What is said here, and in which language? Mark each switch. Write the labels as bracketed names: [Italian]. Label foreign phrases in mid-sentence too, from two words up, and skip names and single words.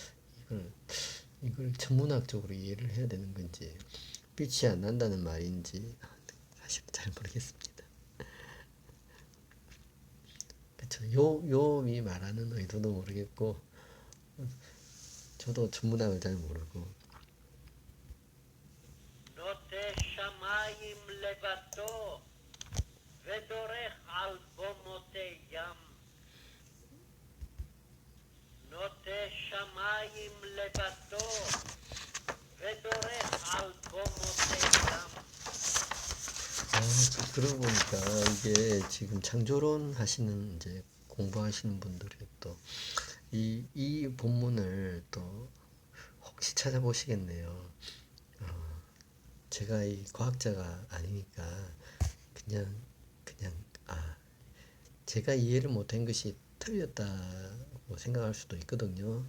[Korean] 이걸 천문학적으로 이해를 해야 되는 건지 빛이 안 난다는 말인지 사실 잘 모르겠습니다. 그쵸? 요이 말하는 의도도 모르겠고 저도 천문학을 잘 모르고 [Hebrew] נוטה שמיים לבדו, ודורך על במותי ים. נוטה שמיים לבדו, ודורך על במותי ים. [Korean] 그러고 보니까 이게 지금 창조론 하시는 이제 공부하시는 분들이 또 이 본문을 또 혹시 찾아보시겠네요. 제가 이 과학자가 아니니까 그냥 제가 이해를 못한 것이 틀렸다고 생각할 수도 있거든요.